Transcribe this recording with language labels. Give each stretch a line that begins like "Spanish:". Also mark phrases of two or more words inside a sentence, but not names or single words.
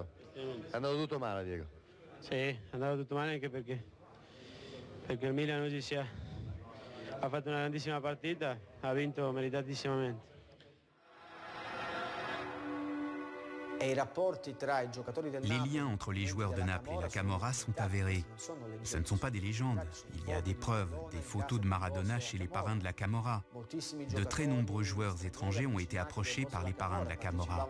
Italian: È andato tutto male, Diego. Sì, è andato tutto male anche perché il Milan oggi ha fatto una grandissima partita, ha vinto meritatisssimamente.
French: Les liens entre les joueurs de Naples et la Camorra sont avérés. Ce ne sont pas des légendes. Il y a des preuves, des photos de Maradona chez les parrains de la Camorra. De très nombreux joueurs étrangers ont été approchés par les parrains de la Camorra.